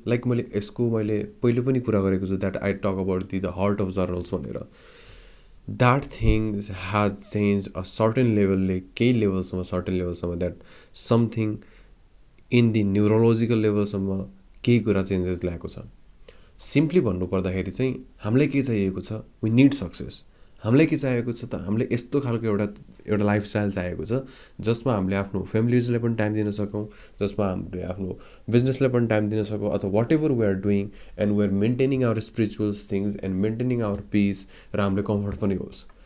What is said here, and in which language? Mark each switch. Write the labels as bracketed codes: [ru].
[en] Like [ne] मैले यसको मैले पहिले पनि कुरा गरेको छु [en] that I talk about the heart of journals [ne] भनेर. [en] That thing has changed a certain level, like key levels, certain levels, that something in the neurological levels [ne] केही कुरा चेन्जेस ल्याएको छ. सिम्पली भन्नु पर्दाखेरि चाहिँ हामीलाई के चाहिएको छ, [en] We need success. [ne] हामीलाई के चाहिएको छ त, हामीले यस्तो खालको एउटा लाइफस्टाइल चाहिएको छ जसमा हामीले आफ्नो फ्यामिलीजलाई पनि टाइम दिन सकौँ, जसमा हामीले आफ्नो बिजनेसलाई पनि टाइम दिन सकौँ, अथवा [en] whatever we are doing and we are maintaining our spiritual things and maintaining our peace, [ne] र हामीले कम्फर्ट पनि होस्.